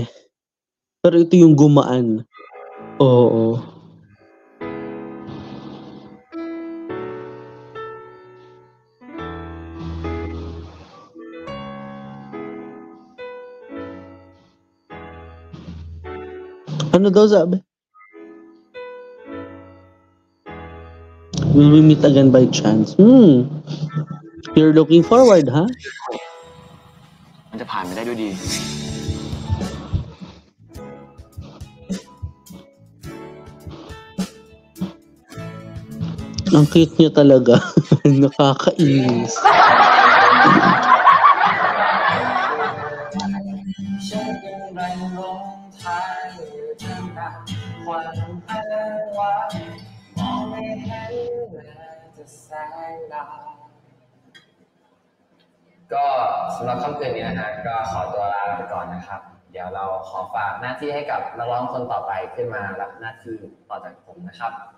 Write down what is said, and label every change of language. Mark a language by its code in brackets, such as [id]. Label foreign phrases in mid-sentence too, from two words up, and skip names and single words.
[tl] Pero ito yung gumaan. Oo. Ano daw sabi? [en] Will we meet again by chance? You're looking forward, huh? [th] มันจะผ่านไปได้ด้วยดี [tl] Ang cute niya talaga. Nakakainis. [th] ฉันยังแรงลงทางอยู่ท่ามกลางความอ้างว้างมองไม่เห็นแม้แต่แสงดาว ก็สำหรับค่ำคืนนี้นะฮะก็ขอตัวลาไปก่อนนะครับ เดี๋ยวเราขอฝากหน้าที่ให้กับนักร้องคนต่อไปขึ้นมารับหน้าที่ต่อจากผมนะครับ